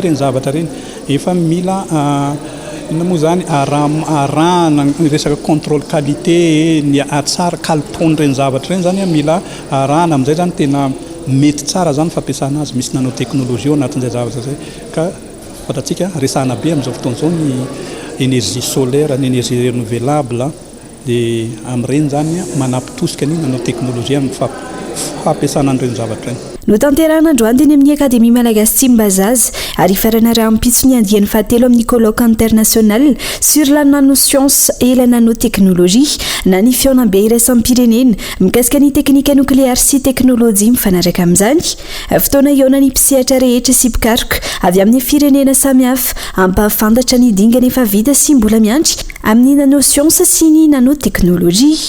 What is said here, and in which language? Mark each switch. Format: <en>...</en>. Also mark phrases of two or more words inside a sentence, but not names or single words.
<mg>reny zavatra reny efa mila ina moa zany arahana resaka</mg> <fr>contrôle qualité</fr> <mg>ny atsara kalitony reny zavatra reny zany mila arahana amin'izay zany tena mety tsara zany fampiasana azy misy nanotechnologie ao anatin'izay zavatra zay ka fantatsika resahana be amin'izao fotoana izao ny</mg> <fr>énergie solaire</fr> <mg>ny</mg> <fr>énergie renouvelable</fr> <mg>dia amin'ireny zany manapitosika ny nanotechnologie amin'ny fampiasana an'ireny zavatra reny. Notanterahana androany teny amin'ny Akademia Malagasy Tsimbazaza ary farana rahampitso ny andiany fahatelo amin'ny</mg> <fr>colloque international sur la nanoscience et la nanotechnologie</fr> <mg>na ny fiaonam-be iraisam-pirenena mikasika ny teknika nokleary sy teknôlôjia mifanaraka amin'izany. Fotoana ihaona ny mpisehatra rehetra sy mpikaroka avy amin'ny firenena samihafa ampahafantatra ny dingana efa vita sy mbola miantry amin'ny nanoscience sy ny nanotechnologie.</mg>